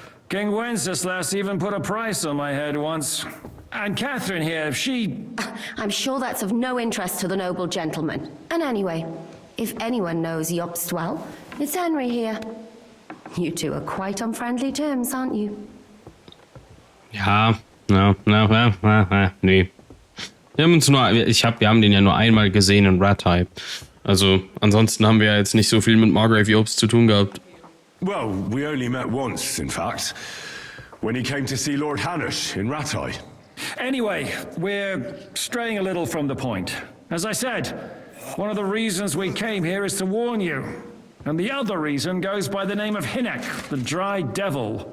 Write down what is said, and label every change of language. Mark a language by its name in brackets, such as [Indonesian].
[English] King Wenceslas even put a price on my head once. And Catherine here, she... I'm sure that's of no interest to the noble gentleman. And anyway, if anyone knows Jobst well, it's Henry here. You two are quite on friendly terms, aren't you? [German] Ja, nee. Wir haben den ja nur einmal gesehen in Rattay. Also, ansonsten haben wir ja jetzt nicht so viel mit Margrave Jobst zu tun gehabt. [English] Well, we only met once, in fact. When he came to see Lord Hanush in Rattay. Anyway, we're straying a little from the point. As I said, one of the reasons we came here is to warn you. And the other reason goes by the name of Hinek, the Dry Devil.